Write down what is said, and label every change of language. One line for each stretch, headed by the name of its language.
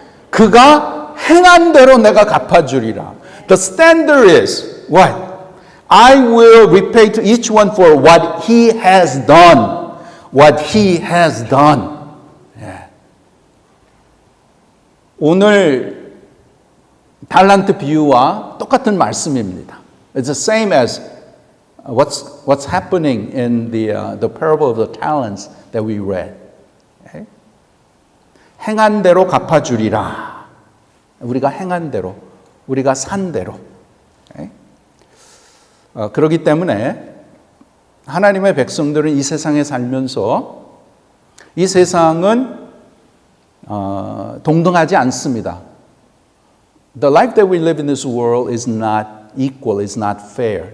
Korean: 그가 행한 대로 내가 갚아주리라.
English: The standard is what? I will repay to each one for what he has done. What he has done. Yeah.
Korean: 오늘 달란트 비유와 똑같은 말씀입니다.
English: It's the same as what's happening in the parable of the talents that we read.
Korean: Okay? 행한 대로 갚아주리라. 우리가 행한 대로, 우리가 산 대로.
English: Okay?
Korean: 그렇기 때문에 하나님의 백성들은 이 세상에 살면서 이 세상은 동등하지 않습니다.
English: The life that we live in this world is not equal, is not fair.